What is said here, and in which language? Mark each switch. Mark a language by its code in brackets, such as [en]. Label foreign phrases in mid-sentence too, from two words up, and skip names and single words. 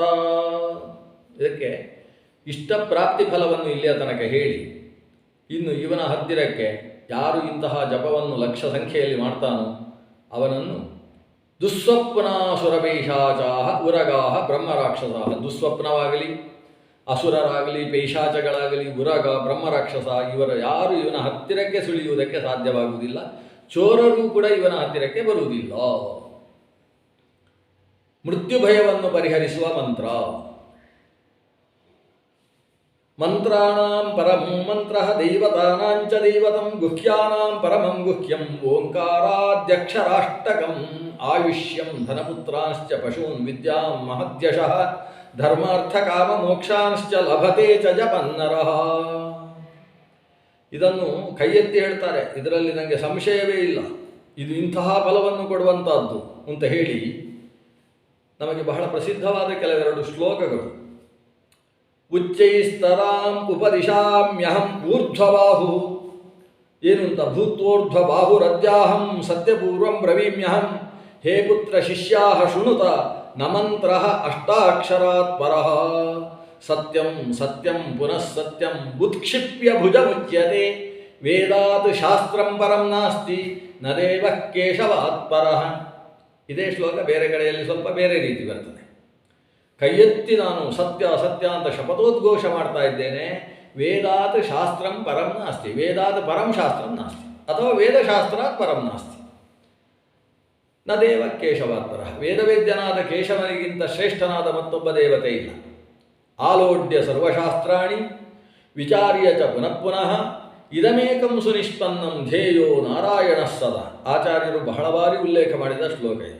[kn] ಇದಕ್ಕೆ ಇಷ್ಟಪ್ರಾಪ್ತಿ ಫಲವನ್ನು ಇಲ್ಲಿಯ ತನಕ ಹೇಳಿ, ಇನ್ನು ಇವನ ಹತ್ತಿರಕ್ಕೆ ಯಾರು ಇಂತಹ ಜಪವನ್ನು ಲಕ್ಷ ಸಂಖ್ಯೆಯಲ್ಲಿ ಮಾಡ್ತಾನೋ ಅವನನ್ನು [sa] ದುಸ್ವಪ್ನಾಸುರಪೈಶಾಚಾಃ ಉರಗಾಃ ಬ್ರಹ್ಮರಾಕ್ಷಸಾಃ, [kn] ದುಸ್ವಪ್ನವಾಗಲಿ ಅಸುರರಾಗಲಿ ಪೈಶಾಚಗಳಾಗಲಿ ಉರಗ ಬ್ರಹ್ಮರಾಕ್ಷಸ ಇವರ ಯಾರು ಇವನ ಹತ್ತಿರಕ್ಕೆ ಸುಳಿಯುವುದಕ್ಕೆ ಸಾಧ್ಯವಾಗುವುದಿಲ್ಲ. ಚೋರರು ಕೂಡ ಇವನ ಹತ್ತಿರಕ್ಕೆ ಬರುವುದಿಲ್ಲ. ಮೃತ್ಯು ಭಯವನ್ನು ಪರಿಹರಿಸುವ ಮಂತ್ರ. [sa] ಮಂತ್ರಾಣಾಂ ಪರಮೋ ಮಂತ್ರಃ ದೈವತಾನಾಂಚ ದೈವತಂ ಗುಹ್ಯಾನಾಂ ಪರಮಂ ಗುಹ್ಯಂ ಓಂಕಾರಾದ್ಯಕ್ಷರಾಷ್ಟಕಂ ಆಯುಷ್ಯಂ ಧನಪುತ್ರಾಂಶ್ಚ ಪಶೂನ್ ವಿದ್ಯಾಂ ಮಹದ್ಯಶಃ ಧರ್ಮಾರ್ಥ ಕಾಮ ಮೋಕ್ಷಾಂಶ್ಚ ಲಭತೆ ಚ ಜಪನ್ನರಃ. [kn] ಇದನ್ನು ಕೈ ಎತ್ತಿ ಹೇಳ್ತಾರೆ, ಇದರಲ್ಲಿ ನನಗೆ ಸಂಶಯವೇ ಇಲ್ಲ, ಇದು ಇಂತಹ ಫಲವನ್ನು ಕೊಡುವಂತಹದ್ದು ಅಂತ ಹೇಳಿ ನಮಗೆ ಬಹಳ ಪ್ರಸಿದ್ಧವಾದ ಕೆಲವೆರಡು ಶ್ಲೋಕಗಳು. [sa] ಉಚ್ಚೈಸ್ತರಾಂ ಉಪದಿಶಾಮ್ಯಹಂ ಊರ್ಧ್ವಬಾಹು, [kn] ಏನು ಅಂತ, [sa] ಭೂತ್ವೋರ್ಧ್ವಬಾಹುರದ್ಯಾಹಂ ಸತ್ಯಪೂರ್ವಂ ಬ್ರವೀಮ್ಯಹಂ ಹೇ ಪುತ್ರ ಶಿಷ್ಯಾಃ ಶೃಣುತ ನ ಮಂತ್ರಃ ಅಷ್ಟಾಕ್ಷರಾತ್ ಪರಃ ಸತ್ಯಂ ಸತ್ಯಂ ಪುನಃ ಸತ್ಯಂ ಉತ್ಕ್ಷಿಪ್ಯ ಭುಜಮುಚ್ಯತೆ ವೇದಾತ್ ಶಾಸ್ತ್ರಂ ಪರಂ ನಾಸ್ತಿ ನ ದೇವಃ ಕೇಶವಾತ್ ಪರಃ. [kn] ಇದೇ ಶ್ಲೋಕ ಬೇರೆ ಕಡೆಯಲ್ಲಿ ಸ್ವಲ್ಪ ಬೇರೆ ರೀತಿ ಬರ್ತದೆ. ಕೈ ಎತ್ತಿ ನಾನು ಸತ್ಯ ಸತ್ಯ ಅಂತ ಶಪಥೋದ್ಘೋಷ ಮಾಡ್ತಾ ಇದ್ದೇನೆ. [sa] ವೇದಾತ್ ಶಾಸ್ತ್ರಂ ಪರಂ ನಾಸ್ತಿ, ವೇದಾತ್ ಪರಂ ಶಾಸ್ತ್ರಂ ನಾಸ್ತಿ, ಅಥವಾ ವೇದಶಾಸ್ತ್ರಾತ್ ಪರಂ ನಾಸ್ತಿ. ನ ದೇವ ಕೇಶವಾತ್ಪರ, [kn] ವೇದವೇದ್ಯನಾದ ಕೇಶವನಿಗಿಂತ ಶ್ರೇಷ್ಠನಾದ ಮತ್ತೊಬ್ಬ ದೇವತೆ ಇಲ್ಲ. [sa] ಆಲೋಡ್ಯ ಸರ್ವಶಾಸ್ತ್ರಾಣಿ ವಿಚಾರ್ಯ ಚ ಪುನಃ ಪುನಃ ಇದಮೇಕಂ ಸುನಿಷ್ಪನ್ನಂ ಧ್ಯೇಯೋ ನಾರಾಯಣ ಸದಾ. [kn] ಆಚಾರ್ಯರು ಬಹಳ ಬಾರಿ ಉಲ್ಲೇಖ ಮಾಡಿದ ಶ್ಲೋಕ ಇದು.